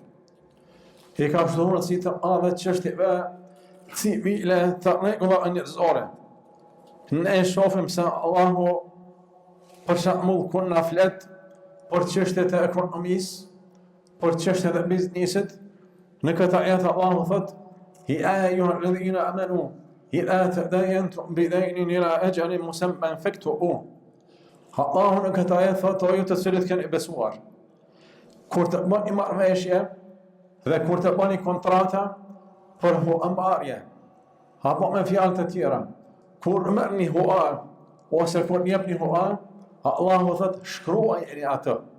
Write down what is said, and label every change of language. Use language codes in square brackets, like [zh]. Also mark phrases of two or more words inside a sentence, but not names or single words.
[sq] I ka kushtuar rëndësi të madhe të çështjeve civile të rregullave njerëzore. Ne shohim se Allahu për shembull kur na flet për çështjet e ekonomisë, për çështjet e biznesit, në këtë ajet Allahu thot: [ar] "يا أيها الذين آمنوا إذا تداينتم بدين إلى أجل مسمى فاكتبوه." [sq] Allahu në këtë ajet thotë o ju të cilët keni besuar, kur të bëni marrëveshje dhe kur të bëni kontrata për huambarje, apo me fjalë të tjera, kur merrni hua ose kur jepni hua, Allahu thotë shkruajeni atë.